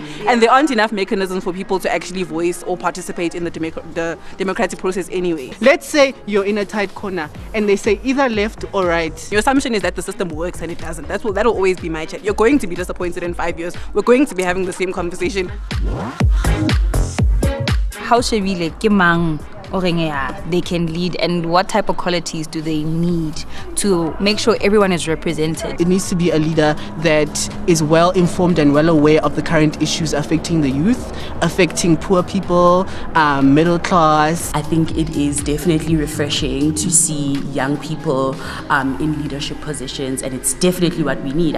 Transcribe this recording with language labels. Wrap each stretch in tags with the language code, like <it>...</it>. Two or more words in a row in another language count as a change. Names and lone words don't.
<en>And there aren't enough mechanisms for people to actually voice or participate in the democratic process anyway. Let's say you're in a tight corner and they say either left or right. Your assumption is that the system works and it doesn't. That'll always be my check. You're going to be disappointed in 5 years. We're going to be having the same conversation. How</en> <st>shebile ke mang</st> <en>they can lead, and what type of qualities do they need to make sure everyone is represented? It needs to be a leader that is well informed and well aware of the current issues affecting the youth, affecting poor people, middle class. I think it is definitely refreshing to see young people in leadership positions, and it's definitely what we need.</en>